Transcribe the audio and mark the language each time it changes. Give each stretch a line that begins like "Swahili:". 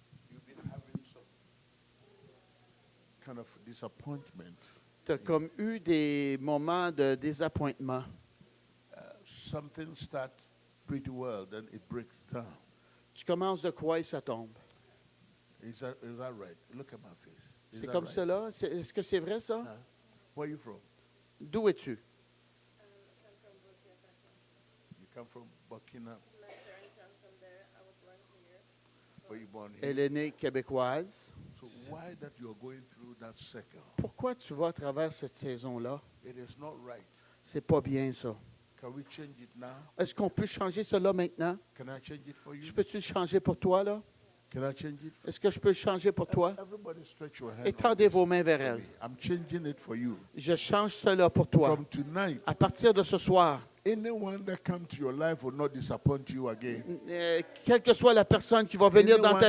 English: You've been having some kind of disappointment.
French: Tu as comme eu des moments de désappointement.
English: Something starts pretty well, then it breaks down.
French: Tu commences de quoi et ça tombe.
English: Is that right? Look at my face. Is
French: C'est
English: that
French: comme
English: right?
French: cela? Est-ce que c'est vrai, ça?
English: Huh? Where are you from?
French: D'où es-tu?
English: You come from Burkina. Were you born here?
French: Elle est née québécoise.
English: So why that you are going through that cycle?
French: Pourquoi tu vas à travers cette saison-là?
English: It is not right.
French: C'est pas bien, ça.
English: Can we change it now?
French: Est-ce qu'on peut changer cela maintenant?
English: Can I change it for you?
French: Je peux-tu le changer pour toi, là?
English: Can I change it for
French: Est-ce que je peux le changer pour toi?
English: Everybody stretch your hand.
French: Étendez vos mains vers elle.
English: I'm changing it for you.
French: Je change cela pour toi.
English: From tonight,
French: À partir de ce soir,
English: anyone that comes to your life will not disappoint you again.
French: quelle que soit la personne qui va venir dans ta